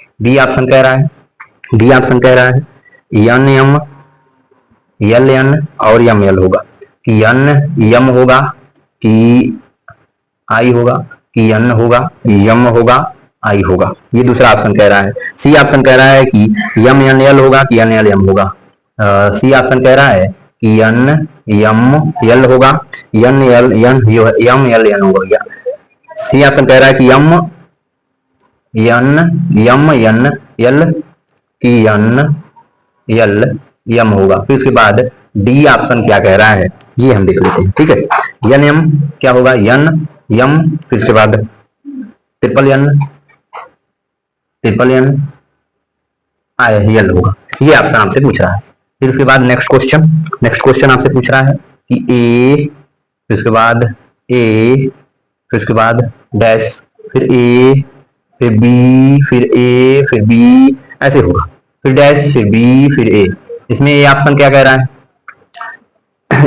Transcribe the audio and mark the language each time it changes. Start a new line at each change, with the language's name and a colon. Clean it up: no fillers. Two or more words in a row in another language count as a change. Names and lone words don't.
Hindi: बी ऑप्शन कह रहा है, डी ऑप्शन कह रहा है एन एम यल एन और यम यल होगा, कि यन यम होगा कि आई होगा, कि यन होगा यम होगा आई होगा, ये दूसरा ऑप्शन कह रहा है। सी ऑप्शन कह रहा है कि यम एन यल होगा कि यन यल यम होगा। सी ऑप्शन कह रहा है कि यन यम यल होगा, यन यल यन यम यल यन होगा। सी ऑप्शन कह रहा है कि यम यन यम यन यल कि यन यल यम होगा। फिर उसके बाद डी ऑप्शन क्या कह रहा है ये हम देख लेते हैं, ठीक है। यन यम क्या होगा, यन यम, फिर उसके बाद ट्रिपल यन यल होगा, ये ऑप्शन आपसे पूछ रहा है। फिर उसके बाद
English: next question
Hindi: आपसे पूछ रहा है कि ए, फिर उसके बाद ए, फिर उसके बाद डैश, फिर ए, फिर बी, फिर ए, फिर बी, ऐसे होगा, फिर डैश, फिर बी, फिर ए, इसमें ये ऑप्शन क्या कह रहा है?